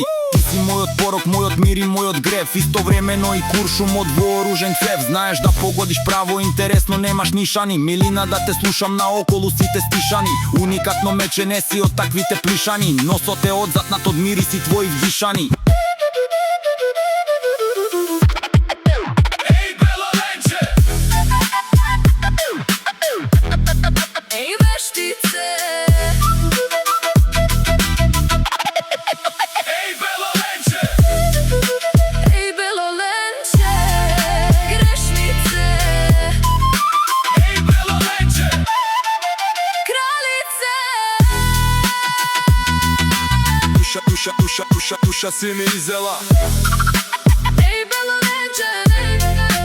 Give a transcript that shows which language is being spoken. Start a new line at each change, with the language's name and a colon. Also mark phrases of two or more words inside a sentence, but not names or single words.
Macedonian: Ти си мојот порок, мојот мир и мојот грев. Истовремено и куршум од вооружен цев. Знаеш да погодиш право, интересно немаш нишани. Милина да те слушам наоколу сите стишани. Уникатно мече не си од таквите плишани. Носот е одзатнат од мириси твои вдишани.
Serbian: Ej veštice, ej belo lenče, grešnice, kraljice.
Macedonian: Душа си ми изела.
Serbian: Ej belo lenče,